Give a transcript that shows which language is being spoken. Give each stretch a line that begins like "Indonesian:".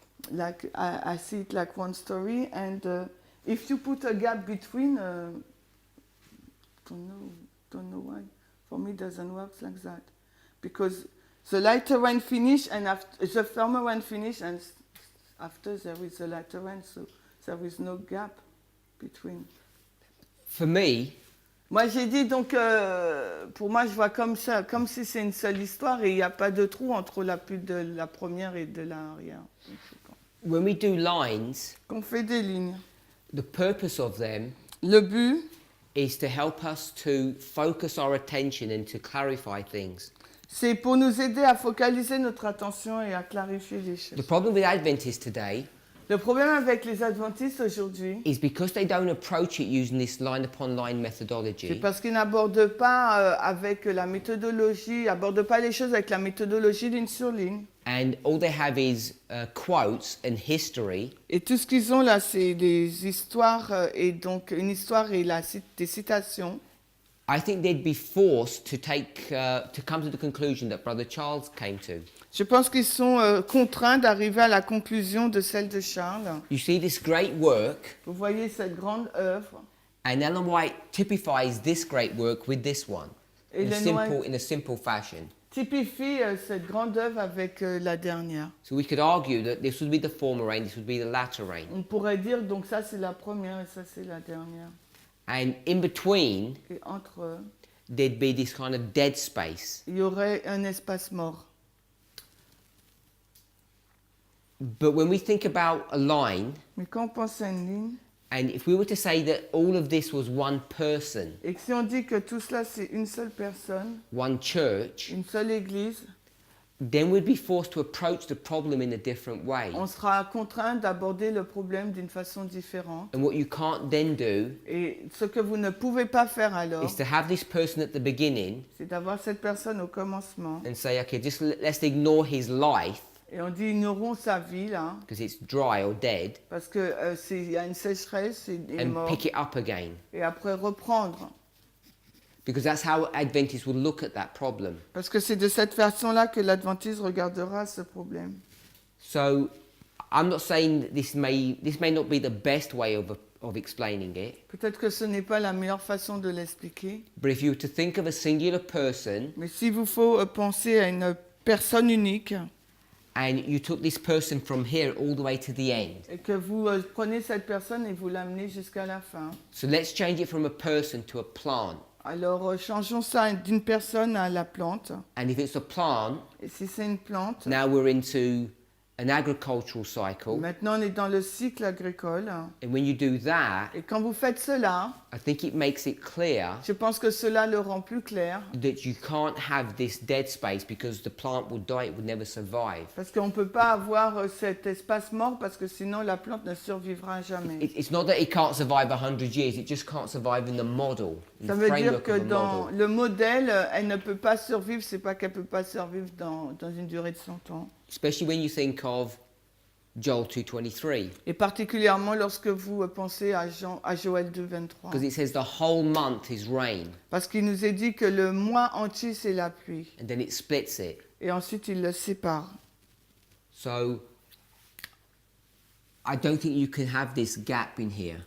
English: Like I see it like one story, and if you put a gap between, don't know why. For me, it doesn't work like that, because the lighter one finish, and after the firmer one finish, and after there is a lighter one, so there is no gap between. For me.
French: Moi, j'ai dit, donc, pour moi, je vois comme ça, comme si c'est une seule histoire et il n'y a pas de trou entre la pluie de la première et de l'arrière.
English: When we do lines,
French: quand on fait des lignes,
English: the purpose of them
French: le but
English: is to help us to focus our attention and to clarify things.
French: C'est pour nous aider à focaliser notre attention et à clarifier les choses.
English: The problem with Adventists today
French: Le problème avec les adventistes aujourd'hui,
English: is because they don't approach it using this line upon line
French: c'est
English: methodology.
French: parce qu'ils n'abordent pas avec la méthodologie, abordent pas les choses avec la méthodologie ligne sur ligne.
English: And all they have is quotes and history.
French: Et tout ce qu'ils ont là, c'est des histoires et donc une histoire et des citations.
English: I think they'd be forced to come to the conclusion that Brother Charles came to.
French: Je pense qu'ils sont contraints d'arriver à la conclusion de celle de Charles.
English: You see this great work,
French: Vous voyez cette grande œuvre.
English: and Ellen White typifies this great work with this one in a simple fashion.
French: Typifie cette grande œuvre avec la dernière.
English: So we could argue that this would be the former rain, this would be the latter rain.
French: On pourrait dire donc ça c'est la première et ça c'est la dernière.
English: And in between,
French: Et entre
English: there'd be this kind of dead space.
French: il y aurait un espace mort.
English: But when we think about a line,
French: Mais quand on pense à une ligne,
English: and if we were to say that all of this was one person,
French: et que si on dit que tout cela c'est une seule personne,
English: one church,
French: une seule église,
English: then we'd be forced to approach the problem in a different way.
French: on sera contraint d'aborder le problème d'une façon différente.
English: And what you can't then do
French: Et ce que vous ne pouvez pas faire alors,
English: is to have this person at the beginning
French: c'est d'avoir cette personne au commencement.
English: and say, okay, just let's ignore his life
French: Et on dit ignorons sa vie là,
English: because it's dry or dead
French: parce que il y a une sécheresse, il est
English: and
French: mort.
English: pick it up again.
French: Et après reprendre.
English: Because that's how Adventists will look at that problem.
French: Parce que c'est de cette façon-là que l'Adventiste regardera ce problème.
English: So I'm not saying this may not be the best way of explaining it,
French: Peut-être que ce n'est pas la meilleure façon de l'expliquer,
English: but if you were to think of a singular person
French: mais s'il vous faut penser à une personne unique
English: and you took this person from here all the way to the end.
French: et que vous prenez cette personne et vous l'amenez jusqu'à la fin.
English: So let's change it from a person to a plant.
French: Alors changeons ça d'une personne à la plante.
English: And if it's a plant,
French: Et si c'est une plante,
English: now we're into an agricultural cycle.
French: maintenant on est dans le cycle agricole.
English: And when you do that,
French: Et quand vous faites cela,
English: I think it makes it clear
French: je pense que cela le rend plus clair.
English: that you can't have this dead space because the plant will die, it would never survive.
French: Parce qu'on ne peut pas avoir cet espace mort parce que sinon la plante ne survivra jamais.
English: It's not that it can't survive 100 years, it just can't survive in the model, in
French: Ça
English: the
French: veut dire
English: framework
French: que
English: of a
French: dans
English: model.
French: le modèle, elle ne peut pas survivre, c'est pas qu'elle ne peut pas survivre dans une durée de 100 ans.
English: Especially when you think of Joel 2:23,
French: Et particulièrement lorsque vous pensez à Joël 2, 23.
English: because it says the whole month is rain,
French: Parce qu'il nous est dit que le mois entier, c'est la pluie.
English: and then it splits it.
French: Et ensuite, il le sépare.
English: So I don't think you can have this gap in here.